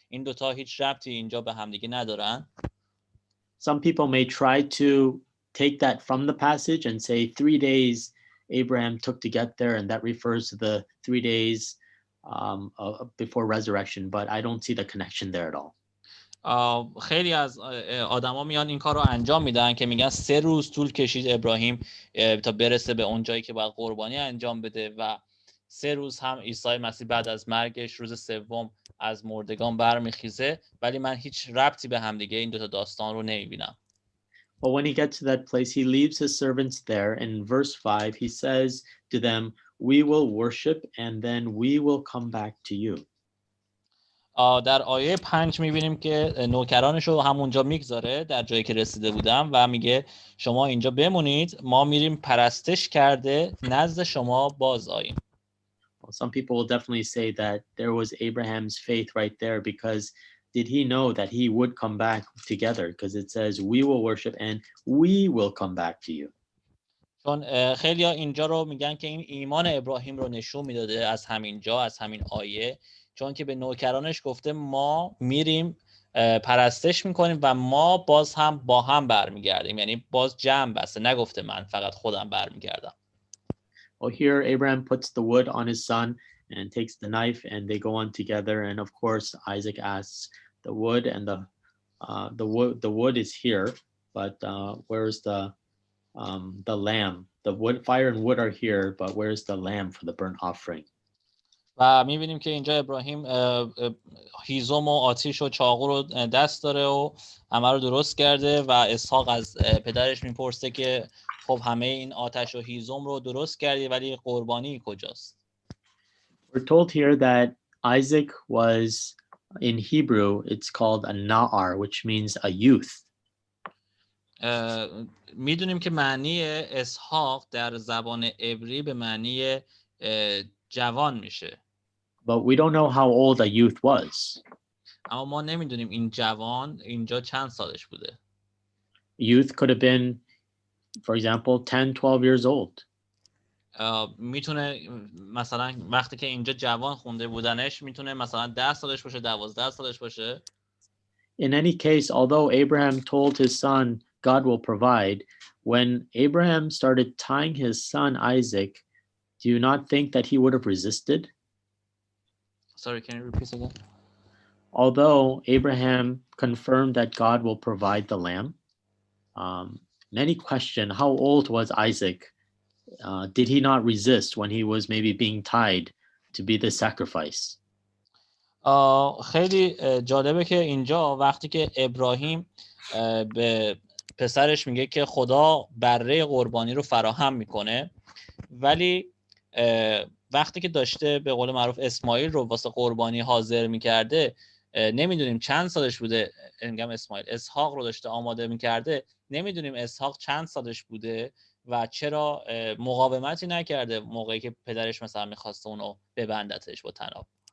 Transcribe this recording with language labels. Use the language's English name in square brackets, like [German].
[Persian] این دوتا هیچ ربطی اینجا به همدیگه ندارن. [English] Some people may try to take that from the passage and say 3 days Abraham took to get there, and that refers to the 3 days before resurrection, but I don't see the connection there at all. [Persian] خیلی از آدما میان این کار رو انجام میدن که میگن 3 روز طول کشید ابراهیم تا برسه به اون جایی که باید قربانی انجام بده و 3 روز هم عیسی مسیح بعد از مرگش روز سوم از مردگان برمیخیزه، ولی من هیچ ربطی به هم دیگه این دوتا داستان رو نمیبینم. [English] But when he gets to that place, he leaves his servants there. In verse 5, he says to them, "We will worship and then we will come back to you." [Persian] در آیه 5 میبینیم که نوکرانش رو همونجا میگذاره در جایی که رسیده بودم و میگه شما اینجا بمونید، ما میریم پرستش کرده نزد شما باز آییم. [English] Well, some people will definitely say that there was Abraham's faith right there, because did he know that he would come back together? Because it says we will worship and we will come back to you. [Persian] چون خیلی ها اینجا رو میگن که این ایمان ابراهیم رو نشون میداده از همین جا، از همین آیه، چون که به نوکرانش گفته ما میریم پرستش میکنیم و ما باز هم با هم برمیگردیم، یعنی باز جمع بسته، نگفته من فقط خودم برمیگردم. [English] Well, here Abraham puts the wood on his son and takes the knife, and they go on together. And of course, Isaac asks, the wood and the wood is here, but where's the lamb? The wood, fire and wood are here, but where's the lamb for the burnt offering? [Persian] و میبینیم که اینجا ابراهیم هیزم و آتیش و چاقو رو دست داره و همه رو درست کرده و اسحاق از پدرش میپرسه که خب همه این آتش و هیزم رو درست کردی ولی قربانی کجاست؟ [English] We're told here that Isaac was, in Hebrew, it's called a na'ar, which means a youth. [Persian] میدونیم که معنی اسحاق در زبان عبری به معنی جوان میشه. [English] But we don't know how old a youth was. [Persian] اما ما نمیدونیم این جوان اینجا چند سالش بوده. [English] Youth could have been, for example, 10, 12 years old. [Persian] میتونه مثلا وقتی که اینجا جوان خونده بودنش میتونه مثلا 10 سالش باشه، 12 سالش باشه. [English] In any case, although Abraham told his son, God will provide, when Abraham started tying his son Isaac, do you not think that he would have resisted? Sorry, can you repeat again? Although Abraham confirmed that God will provide the lamb, many question how old was Isaac? Did he not resist when he was maybe being tied to be the sacrifice? [Persian] خیلی جالبه که اینجا وقتی که ابراهیم به پسرش میگه که خدا بره قربانی رو فراهم میکنه، ولی وقتی که داشته به قول معروف اسماعیل رو واسه قربانی حاضر میکرده، نمیدونیم چند سالش بوده، میگم اسحاق رو داشته آماده میکرده، نمیدونیم اسحاق چند سالش بوده و چرا مقاومتی نکرده موقعی که پدرش مثلا میخواسته اونو ببندتش با طناب.